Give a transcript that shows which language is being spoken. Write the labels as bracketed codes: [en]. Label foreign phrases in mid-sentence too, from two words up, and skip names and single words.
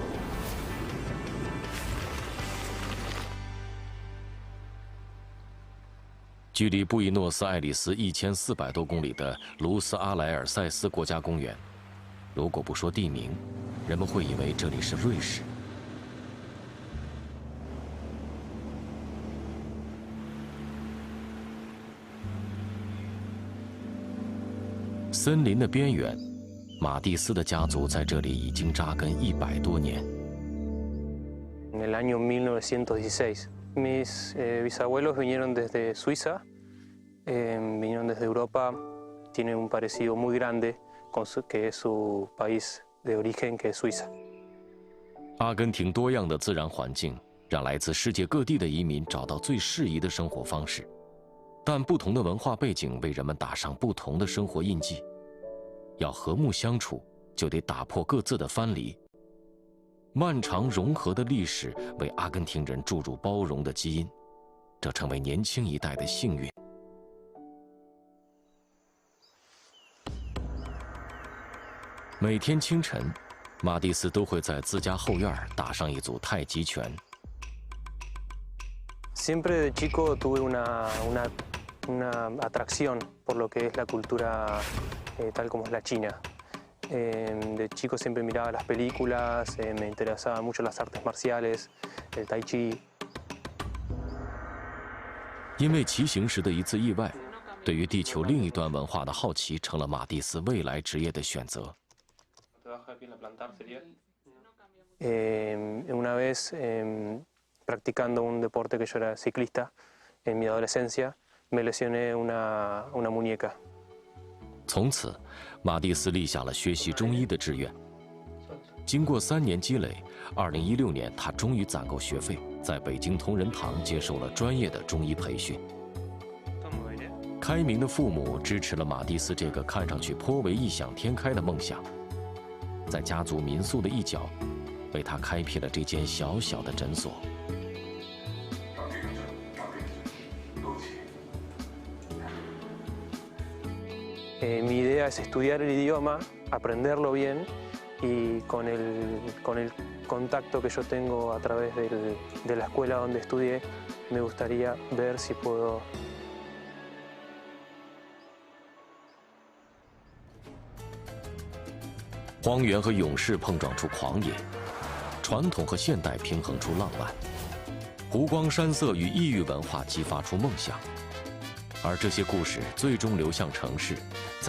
[zh] 距离布宜诺斯艾利斯1400多公里的卢斯阿莱尔塞斯国家公园，如果不说地名，人们会以为这里是瑞士。森林的边缘，马蒂斯的家族在这里已经扎根100多年。 [es] En el año 1916, mis bisabuelos vinieron desde Suiza, vinieron desde Europa, tienen un parecido muy grande con que es su país de origen, que es Suiza. [zh] 阿根廷多样的自然环境，让来自世界各地的移民找到最适宜的生活方式，但不同的文化背景为人们打上不同的生活印记。要和睦相处，就得打破各自的藩篱。漫长融合的历史为阿根廷人注入包容的基因，这成为年轻一代的幸运。每天清晨，马蒂斯都会在自家后院打上一组太极拳。 [es] Siempre de chico tuve una atracción por lo que es la cultura tal como es la China. De chico siempre miraba las películas, me interesaban mucho las artes marciales, el tai chi. [zh] 因为骑行时的一次意外，对于地球另一端文化的好奇成了马蒂斯未来职业的选择。 [es] Una vez practicando un deporte que yo era ciclista en mi adolescencia, me lesioné una muñeca. [zh] 从此，马蒂斯立下了学习中医的志愿。经过3年积累，2016年他终于攒够学费，在北京同仁堂接受了专业的中医培训。开明的父母支持了马蒂斯这个看上去颇为异想天开的梦想，在家族民宿的一角，为他开辟了这间小小的诊所。 [es] Mi idea es estudiar el idioma, aprenderlo bien y con el contacto que yo tengo a través de la escuela donde estudié, me gustaría ver si puedo. [zh] 荒原和勇士碰撞出狂野，传统和现代平衡出浪漫，湖光山色与异域文化激发出梦想，而这些故事最终流向城市，在